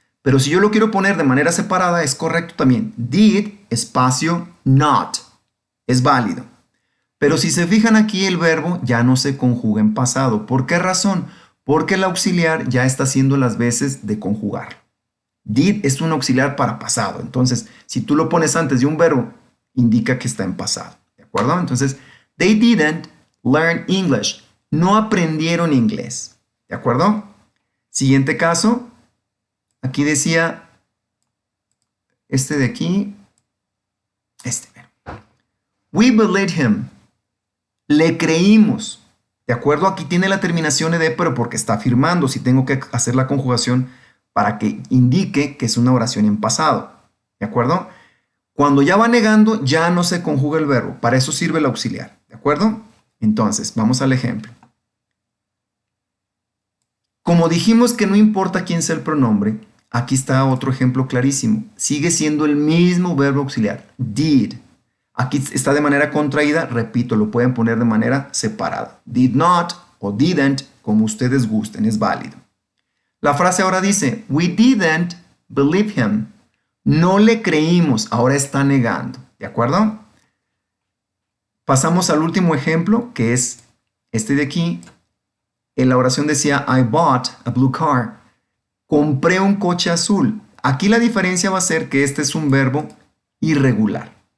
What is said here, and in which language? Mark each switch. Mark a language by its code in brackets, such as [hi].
[es] Pero si yo lo quiero poner de manera separada, es correcto también. Did, espacio, not. Es válido. Pero si se fijan aquí, el verbo ya no se conjuga en pasado. ¿Por qué razón? Porque el auxiliar ya está haciendo las veces de conjugar. Did es un auxiliar para pasado. Entonces, si tú lo pones antes de un verbo, indica que está en pasado. ¿De acuerdo? [en] Entonces, they didn't learn English. [es] No aprendieron inglés. ¿De acuerdo? Siguiente caso. Aquí decía, este de aquí, [en] we believed him. [es] Le creímos. ¿De acuerdo? Aquí tiene la terminación ed, pero porque está afirmando. Si tengo que hacer la conjugación para que indique que es una oración en pasado. ¿De acuerdo? Cuando ya va negando, ya no se conjuga el verbo. Para eso sirve el auxiliar. ¿De acuerdo? Entonces, vamos al ejemplo. Como dijimos que no importa quién sea el pronombre, aquí está otro ejemplo clarísimo. Sigue siendo el mismo verbo auxiliar, did. Aquí está de manera contraída, repito, lo pueden poner de manera separada. Did not o didn't, como ustedes gusten, es válido. La frase ahora dice, [en] we didn't believe him. [es] No le creímos, ahora está negando, ¿de acuerdo? Pasamos al último ejemplo, que es este de aquí. En la oración decía, [en] I bought a blue car. [es] Compré un coche azul. Aquí la diferencia va a ser que este es un verbo irregular.